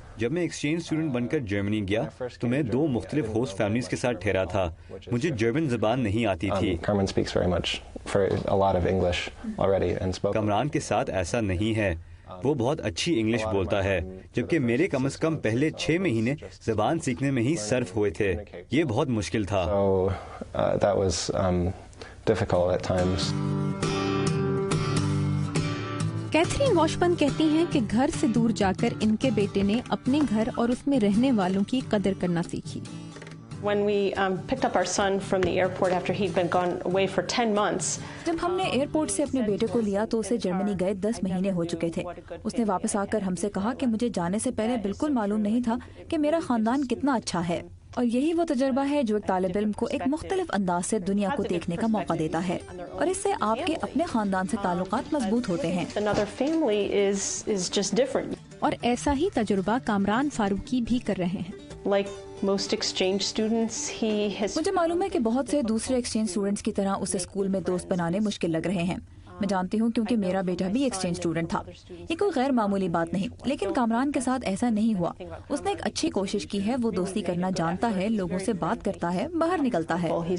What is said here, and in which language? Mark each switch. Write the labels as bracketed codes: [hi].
[ur] جب میں exchange student بن کر جرمنی گیا تو میں 2 مختلف ہوسٹ فیملیز کے ساتھ ٹھہرا تھا۔ مجھے جرمن زبان نہیں آتی تھی۔ [en] Kamran speaks very much for a lot of English already and spoke. [ur] Kamran کے ساتھ ایسا نہیں ہے، وہ بہت اچھی انگلش بولتا ہے، جبکہ میرے کم از کم پہلے 6 مہینے زبان سیکھنے میں ہی صرف ہوئے تھے۔ یہ بہت مشکل تھا۔ [en] So that was difficult at times. [ur] Catherine واشبرن کہتی ہیں کہ گھر سے دور جا کر ان کے بیٹے نے اپنے گھر اور اس میں رہنے والوں کی قدر کرنا سیکھی۔ [en] When we picked up our son from the airport after he'd been gone away for 10 months. [ur] جب ہم نے ایئرپورٹ سے اپنے بیٹے کو لیا تو اسے جرمنی گئے 10 مہینے ہو چکے تھے۔ اس نے واپس آ کر ہم سے کہا کہ مجھے جانے سے پہلے بالکل معلوم نہیں تھا کہ میرا خاندان کتنا اچھا ہے، اور یہی وہ تجربہ ہے جو ایک طالب علم کو ایک مختلف انداز سے دنیا کو دیکھنے کا موقع دیتا ہے، اور اس سے آپ کے اپنے خاندان سے تعلقات مضبوط ہوتے ہیں۔ [en] Another family is just different. [ur] اور ایسا ہی تجربہ کامران فاروقی بھی کر رہے ہیں. [en] Like most exchange students, he has... [ur] مجھے معلوم ہے کہ بہت سے دوسرے ایکسچینج اسٹوڈنٹس کی طرح اسے اسکول میں دوست بنانے مشکل لگ رہے ہیں. میں جانتی ہوں کیونکہ میرا بیٹا بھی ایکسچینج اسٹوڈنٹ تھا. یہ کوئی غیر معمولی بات نہیں، لیکن کامران کے ساتھ ایسا نہیں ہوا. اس نے ایک اچھی کوشش کی ہے، وہ دوستی کرنا جانتا ہے، لوگوں سے بات کرتا ہے، باہر نکلتا ہے.